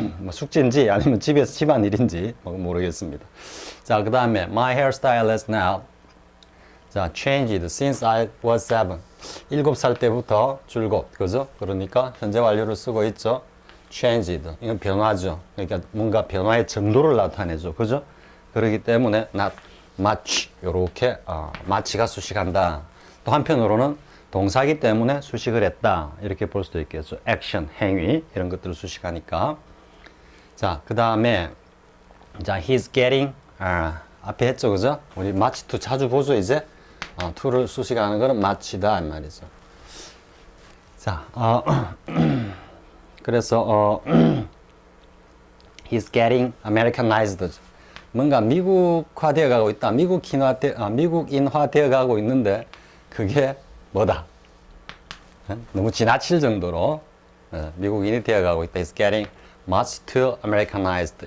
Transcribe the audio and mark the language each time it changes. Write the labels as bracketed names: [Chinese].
[Korean] 숙제인지 아니면 집에서 집안일인지 모르겠습니다. [English] 자, 그 다음에 my hairstyle is now 자, changed since I was 7. [Korean] 7살 때부터 줄곧, 그죠? 그러니까 현재 완료를 쓰고 있죠. changed. 이건 변화죠. 그러니까 뭔가 변화의 정도를 나타내죠. 그죠? 그렇기 때문에 not much. 요렇게, much가 수식한다. 또 한편으로는 동사기 때문에 수식을 했다. 이렇게 볼 수도 있겠죠. action, 행위. 이런 것들을 수식하니까. 자, 그 다음에, 자, [English] he's getting, [Korean] 앞에 했죠. 그죠? 우리 much to 자주 보죠, 이제. to를 수식하는 거는 much다. 이 말이죠. [English] 자, 그래서, he's getting Americanized. [Korean] 뭔가 미국화되어 가고 있다. 미국인화되어 가고 있는데, 그게 뭐다? 너무 지나칠 정도로 미국인이 되어 가고 있다. [English] He's getting much too Americanized.